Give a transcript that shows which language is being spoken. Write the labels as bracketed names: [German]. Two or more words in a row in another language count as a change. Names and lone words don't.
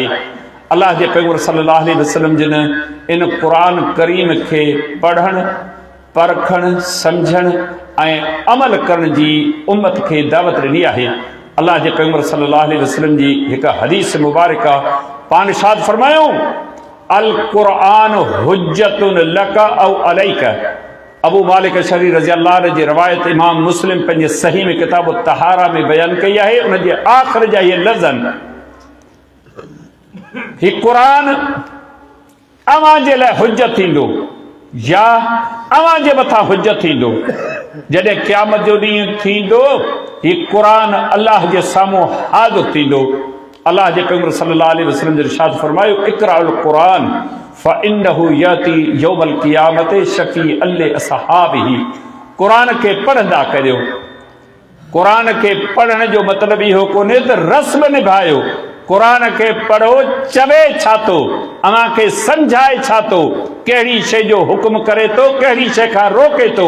[Sindhi] अल्लाह जे पैगंबर [Arabic] صلى الله عليه وسلم [Sindhi] जिन इन क़ुरान करीम खे पढ़णु, परखणु, सम्झणु ऐं अमल करण जी उम्मत खे दावत ॾिनी आहे। अल्लाह जे पैगंबर [Arabic] صلى الله عليه وسلم [Sindhi] जी हिकु हदीस मुबारक पाण इरशाद फरमायो, [Arabic] القرآن حجة لك أو عليك. [Sindhi] अबू मालिक अशअरी [Arabic] رضي الله عنه [Sindhi] जी रवायत इमाम मुस्लिम पंहिंजे सही में किताब तहारा में बयान कई आहे। उन जे आख़िर जा इहे लफ़्ज़ आहिनि, हीउ क़ुरान अव्हां जे लाइ हुज्जत थींदो या अव्हां जे मथां हुज्जत थींदो। जॾहिं क़यामत जो ॾींहुं थींदो हीउ क़ुरान अल्लाह जे साम्हूं हाज़िर थींदो। अल्लाह जे पैगंबर [Arabic] صلى الله عليه وسلم [Sindhi] जो इरशाद फरमायो, [Arabic] اقرؤوا القرآن فإنه يأتي يوم القيامة شفيعا لأصحابه. [Sindhi] क़ुरान खे पढ़ंदा करियो। क़ुरान खे पढ़ण जो मतिलबु इहो कोन्हे त रस्म निभायो। क़ुरान खे पढ़ो, चवे छा थो, अव्हां खे सम्झाए छा थो, कहिड़ी शइ जो हुकुम करे थो, कहिड़ी शइ खां रोके थो।